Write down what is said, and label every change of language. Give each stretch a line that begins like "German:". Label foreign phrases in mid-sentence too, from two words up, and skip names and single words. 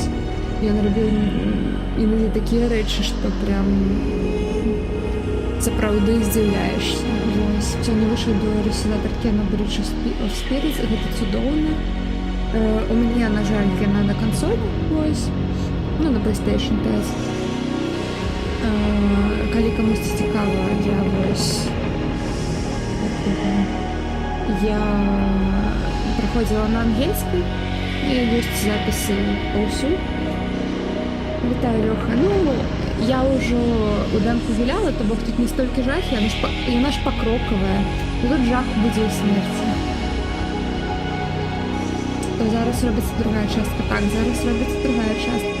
Belarusian: Ён рабіў іноді такія рэчы, што прям сапраўды здзіўляешся. Вось. Сёння выйшаў беларусізатар Кена
English: Bridge of Spirits,
Belarusian: гэта цудоўна. У мяне, на жаль, яна на кансолі, вось. Ну, на PlayStation 5. Калі камусьці цікава, я вось...
Russian: Я проходила на ангельской, и есть записи паўсюль.
Belarusian: Вітаю, Лёха.
Russian: Ну, я уже у демку
Belarusian: гуляла, то бок тут не столькі жахі, яна ж пакрокавая. І тут жах будзе ў смерці. То зараз робіцца другая частка. Так, зараз робіцца другая частка.